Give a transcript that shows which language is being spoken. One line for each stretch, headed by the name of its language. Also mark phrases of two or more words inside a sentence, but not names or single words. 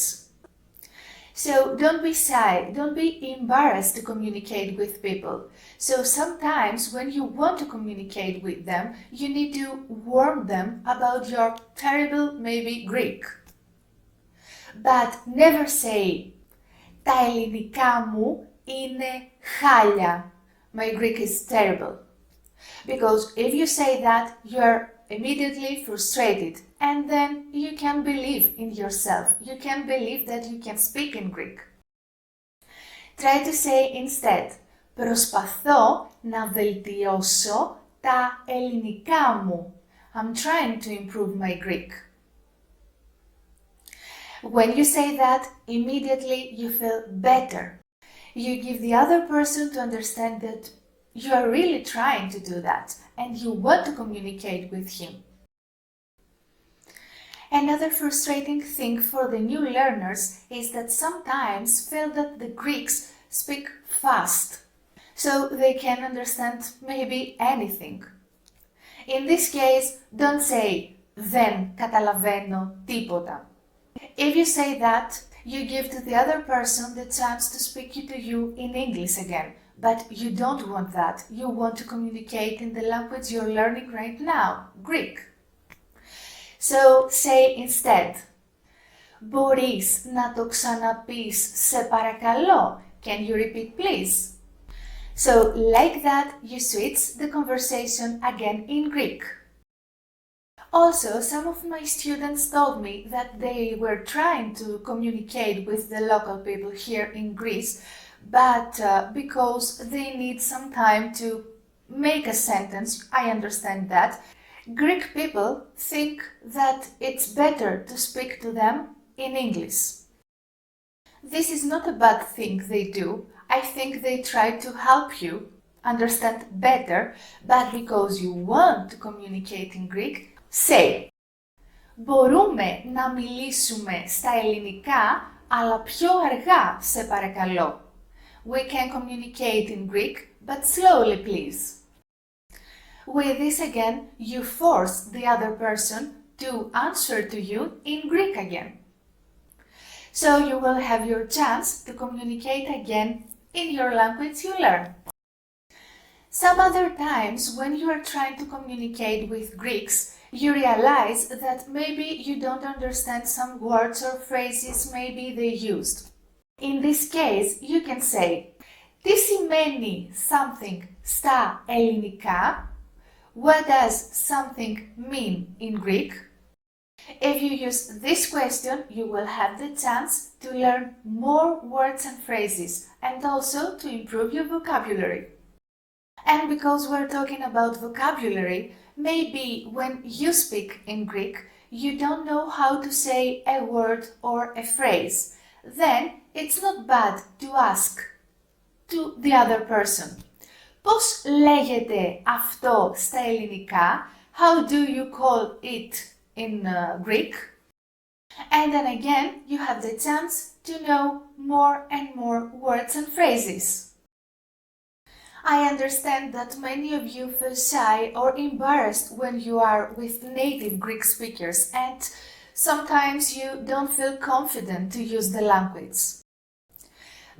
English: So don't be shy, don't be embarrassed to communicate with people. So sometimes when you want to communicate with them, you need to warn them about your terrible maybe Greek. But never say,
Greek: τα ελληνικά μου είναι χάλια.
English: My Greek is terrible. Because if you say that, you are immediately frustrated and then you can believe in yourself. You can believe that you can speak in Greek. Try to say instead,
Greek: προσπαθώ να βελτιώσω τα ελληνικά μου.
English: I'm trying to improve my Greek. When you say that, immediately you feel better. You give the other person to understand that you are really trying to do that and you want to communicate with him. Another frustrating thing for the new learners is that sometimes feel that the Greeks speak fast, so they can understand maybe anything. In this case, don't say
Greek: δεν καταλαβαίνω τίποτα.
English: If you say that, you give to the other person the chance to speak to you in English again. But you don't want that. You want to communicate in the language you're learning right now, Greek. So say instead,
Greek: μπορείς να το ξαναπείς σε παρακαλώ?
English: Can you repeat please? So like that, you switch the conversation again in Greek. Also, some of my students told me that they were trying to communicate with the local people here in Greece, but because they need some time to make a sentence, I understand that, Greek people think that it's better to speak to them in English. This is not a bad thing they do. I think they try to help you understand better, but because you want to communicate in Greek, say,
Greek: μπορούμε να μιλήσουμε στα ελληνικά, αλλά πιο αργά, σε παρακαλώ.
English: We can communicate in Greek, but slowly, please. With this again, you force the other person to answer to you in Greek again. So you will have your chance to communicate again in your language you learn. Some other times, when you are trying to communicate with Greeks, you realize that maybe you don't understand some words or phrases maybe they used. In this case, you can say,
Greek: τι σημαίνει something στα ελληνικά?
English: What does something mean in Greek? If you use this question, you will have the chance to learn more words and phrases and also to improve your vocabulary. And because we're talking about vocabulary, maybe when you speak in Greek, you don't know how to say a word or a phrase. Then it's not bad to ask to the other person.
Greek: Πώς λέγεται αυτό στα ελληνικά?
English: How do you call it in Greek? And then again, you have the chance to know more and more words and phrases. I understand that many of you feel shy or embarrassed when you are with native Greek speakers and sometimes you don't feel confident to use the language.